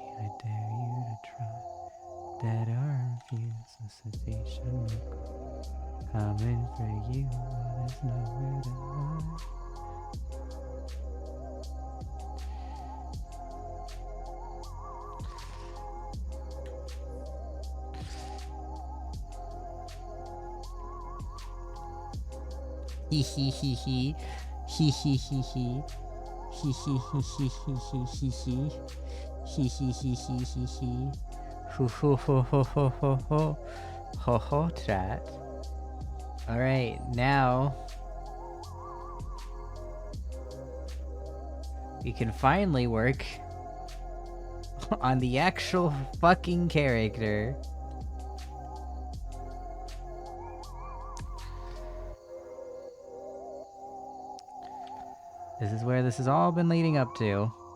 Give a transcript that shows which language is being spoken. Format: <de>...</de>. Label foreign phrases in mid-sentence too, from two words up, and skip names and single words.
<en>I dare you to try that arm feels a sensation coming for you. There's nowhere to hide. Hee hee hee hee. Hee hee hee hee. Hee hee hee hee hee hee hee. Hee hee hee hee hee hee. Ho ho ho ho ho ho ho. Ho ho chat. Alright, now we can finally work on the actual fucking character. This is where this has all been leading up to.</en>